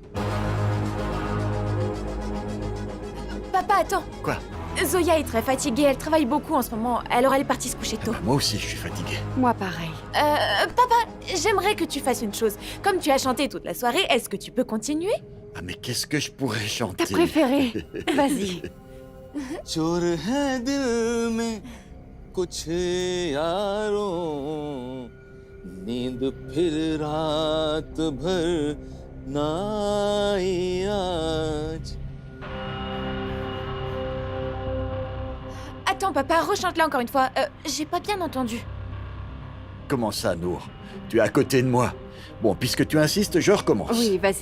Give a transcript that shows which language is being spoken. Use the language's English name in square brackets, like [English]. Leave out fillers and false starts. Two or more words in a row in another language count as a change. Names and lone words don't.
[French] Papa, attends. Quoi? Zoya est très fatiguée, elle travaille beaucoup en ce moment, alors elle est partie se coucher tôt. Moi aussi, je suis fatigué. Moi, pareil. Papa, j'aimerais que tu fasses une chose. Comme tu as chanté toute la soirée, est-ce que tu peux continuer? Ah, mais qu'est-ce que je pourrais chanter? Ta préférée. Vas-y. [Hindi] चोर है दिल में कुछ यारों नींद फिर रात भर ना आई आज [French] Attends, papa, rechante-la encore une fois. J'ai pas bien entendu. Comment ça, Nour? Tu es à côté de moi. Bon, puisque tu insistes, je recommence. Oui, vas-y.